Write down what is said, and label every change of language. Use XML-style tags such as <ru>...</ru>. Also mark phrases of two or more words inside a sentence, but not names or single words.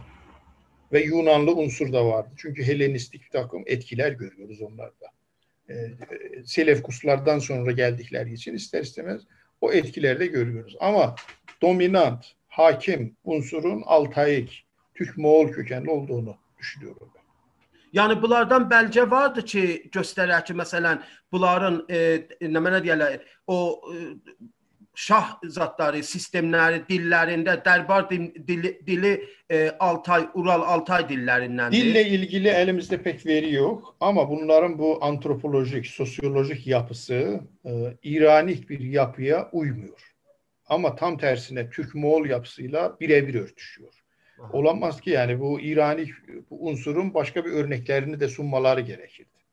<tr>Ve Yunanlı unsur da vardı. Çünkü Helenistik bir takım etkiler görüyoruz onlarda. Selevkuslardan sonra geldikleri için ister istemez o etkileri de görüyoruz. Ama dominant, hakim unsurun Altayik, Türk-Moğol kökenli olduğunu düşünüyorum ben.</tr> <az>Yani bunlardan belge vardı ki göstərir ki, məsələn, bunların nə mənə deyirlər, o şah zatları, sistemləri, dillərində dərbar dili Altay, Ural, Altay dillərindəndir.</az> <tr>Dille ilgili elimizde pek veri yok ama bunların bu antropolojik, sosyolojik yapısı İranik bir yapıya uymuyor. Ama tam tersine Türk-Moğol yapısıyla birebir örtüşüyor. Olamaz ki yani bu İrani bu unsurun başka bir örneklerini de sunmaları gerekirdi.</tr>